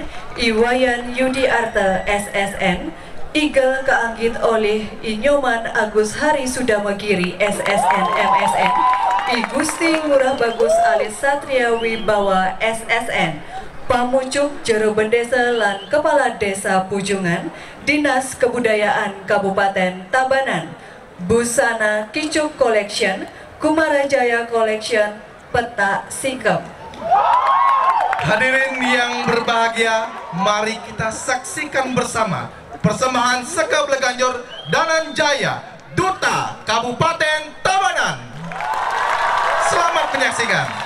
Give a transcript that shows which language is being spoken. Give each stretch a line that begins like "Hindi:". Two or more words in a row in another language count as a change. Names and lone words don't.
Indonesian: Iwayan Yudi Arta SSN, Igel keanggit oleh Inyuman Agus Hari Sudamagiri SSN MSN, I Gusti Ngurah Bagus Alis Satria Wibawa SSN, Pamucuk Jero Bendesa lan Kepala Desa Pujungan, Dinas Kebudayaan Kabupaten Tabanan, Busana Kicuk Collection, Kumarajaya Collection, Peta Sikap. Hadirin yang berbahagia, mari kita saksikan bersama persembahan Sekap Leganjor Danan Jaya, Duta Kabupaten Tabanan. Selamat menyaksikan.